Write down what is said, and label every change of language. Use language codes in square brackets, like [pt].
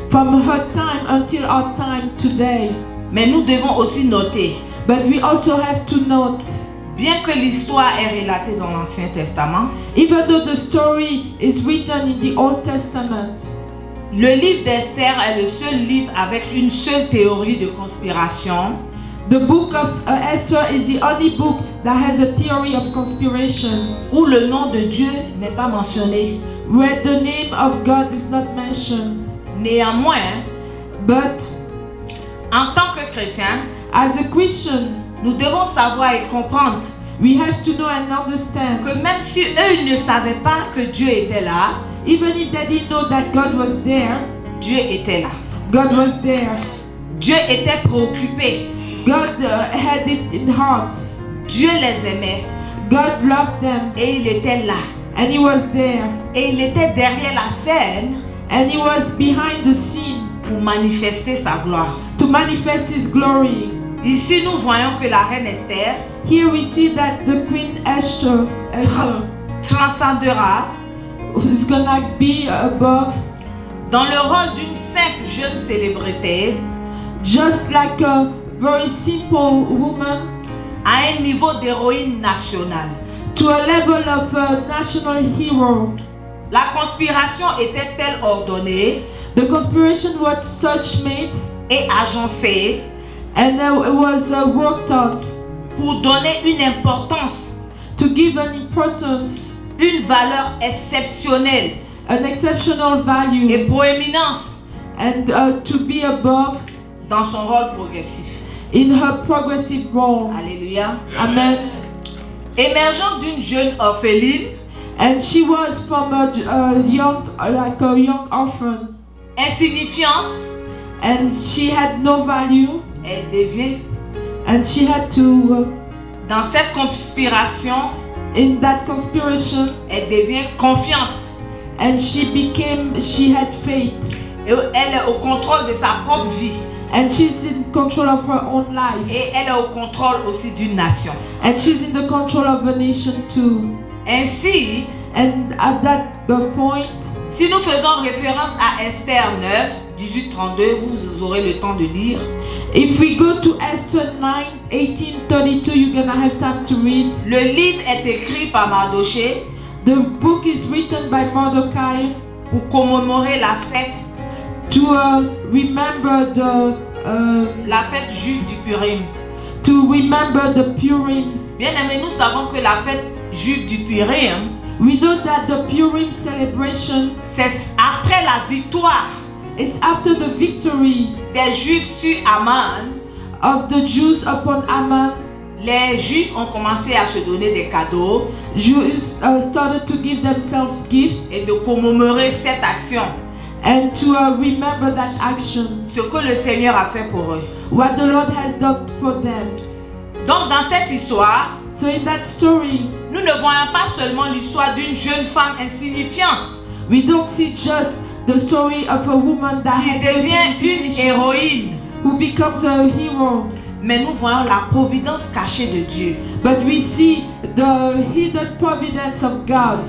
[en] from her time until our time today. [fr] Mais nous devons aussi noter, [en] But we also have to note, [fr] bien que l'histoire est relatée dans l'Ancien Testament, [en] even though the story is written in the Old Testament, [fr] le livre d'Esther est le seul livre avec une seule théorie de conspiration [en] the book of Esther is the only book that has a theory of conspiration, [fr] où le nom de Dieu n'est pas mentionné. [en] where the name of God is not mentioned. [fr] Néanmoins, [en] But [fr] en tant que chrétiens, [en] as a Christian, [fr] nous devons savoir et comprendre [en] we have to know and understand, [fr] que même si eux ils ne savaient pas que Dieu était là, [en] even if they didn't know that God was there, [fr] Dieu était là. [en] God was there. [fr] Dieu était préoccupé. [en] God had it in heart. [fr] Dieu les aimait [en] God loved them, [fr] et il était là. [en] and He was there, [fr] Et il était derrière la scène [en] and He was behind the scene [fr] pour manifester sa gloire. [en] to manifest His glory. [fr] Ici, nous voyons que la reine Esther [en] Here we see that the Queen Esther [fr] transcendera [en] is gonna be above, [fr] dans le rôle d'une simple jeune célébrité [en] just like a very simple woman, [fr] à un niveau d'héroïne nationale. [en] to a level of a national hero. [fr] La conspiration était-elle ordonnée [en] The conspiration was such made, [fr] et agencée [en] and it was worked on [fr] pour donner une importance, [en] to give an importance, [fr] une valeur exceptionnelle [en] an exceptional [fr] et [en] value, [fr] proéminence [en] and to be above [fr] dans son rôle progressif. [en] in her progressive role. [fr] Alléluia. [en] Amen. [fr] Émergeant d'une jeune orpheline, [en] And she was from a young orphan, [fr] insignifiante, [en] and she had no value, [fr] elle devient, [en] and she had to, [fr] dans cette conspiration, [en] in that conspiration, [fr] elle devient confiante. [en] and she had faith, [fr] Et elle est au contrôle de sa propre vie. [en] and she's in control of her own life, [fr] Et elle est au contrôle aussi d'une nation. [en] and she's in the control of a nation too. [fr] Ainsi, [en] And at that point, [fr] si nous faisons référence à Esther 9, 18-32, vous aurez le temps de lire. [en] if we go to Esther 9, 18:32, you're gonna have time to read. [fr] Le livre est écrit par Mardoché [en] The book is written by Mordecai [fr] pour commémorer la fête [en] remember [fr] la fête juive du Purim. [en] to remember the Purim. [fr] Bien aimé, nous savons que la fête juive du Purim, [en] We know that the Purim celebration, [fr] c'est après la victoire [en] it's after the victory [fr] des Juifs sur Aman. [en] of the Jews upon Ammon. [fr] Les Juifs ont commencé à se donner des cadeaux [en] Jews started to give themselves gifts [fr] et de commémorer cette action, [en] and to remember that action, [fr] ce que le Seigneur a fait pour eux. [en] what the Lord has done for them. [fr] Donc dans cette histoire, [en] So in that story, [fr] nous ne voyons pas seulement l'histoire d'une jeune femme insignifiante [en] we don't see just the story of a woman that [fr] qui [en] had no [fr] devient une [en] signification, [fr] héroïne, [en] who becomes a hero, [fr] mais nous voyons la providence cachée de Dieu [en] but we see the hidden providence of God,